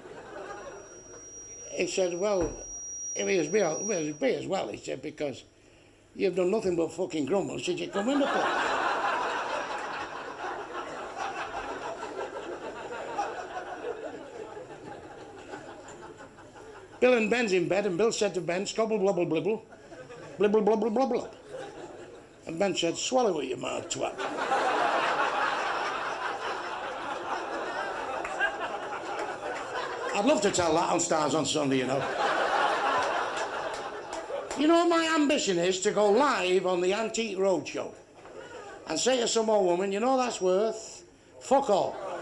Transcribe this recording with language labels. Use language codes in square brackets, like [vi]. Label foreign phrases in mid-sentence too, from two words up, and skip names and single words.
[en] He said, well, it was be as well, he said, because you've done nothing but fucking grumble since you come in the pub. Bill and Ben's in bed, and Bill said to Ben, scobble blubble blibble, blibble blubble blubble. And Ben said, swallow it, you mad twat. I'd love to tell that on Stars on Sunday, you know. You know, my ambition is to go live on the Antique Roadshow and say to some old woman, you know that's worth fuck all.